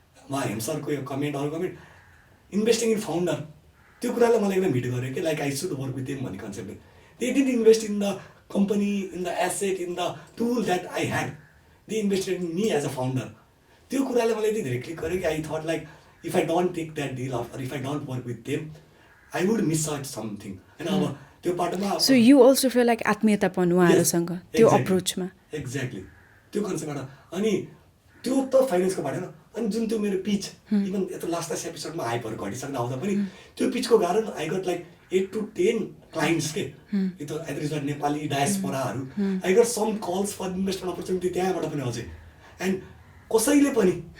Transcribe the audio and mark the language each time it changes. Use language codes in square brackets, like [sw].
[ne] उहाँ हेमसरको यो कमेन्ट अरू कमेन्ट [en] investing in founder [ne] त्यो कुरालाई मलाई एकदम हिट गर्यो कि [en] like I should work with them भन्ने कन्सेप्टले they did invest in the company in the asset in the tool that I had they invested in me as a founder [ne] त्यो कुराले मलाई यति धेरै क्लिक गर्यो कि [en] I thought like if I don't take that deal or if I don't work with them I would miss out something [ne] होइन अब त्यो बाटोमा [en] So you also feel like [ne] आत्मीयतापन उहाँहरूसँग त्यो अप्रोचमा एक्ज्याक्टली त्यो कन्सेप्टबाट अनि त्यो त फाइनेन्सको बाटो होइन अनि जुन त्यो मेरो पिच इभन यता लास्ट एपिसोडमा हाइपहरू घटिसक्दा आउँदा पनि त्यो पिचको कारण [en] I got like 8 to 10 clients [ne] के यो त is Nepali डायस्पोराहरू [en] I got some calls for investment opportunity [ne] त्यहाँबाट पनि अझै एन्ड कसैले पनि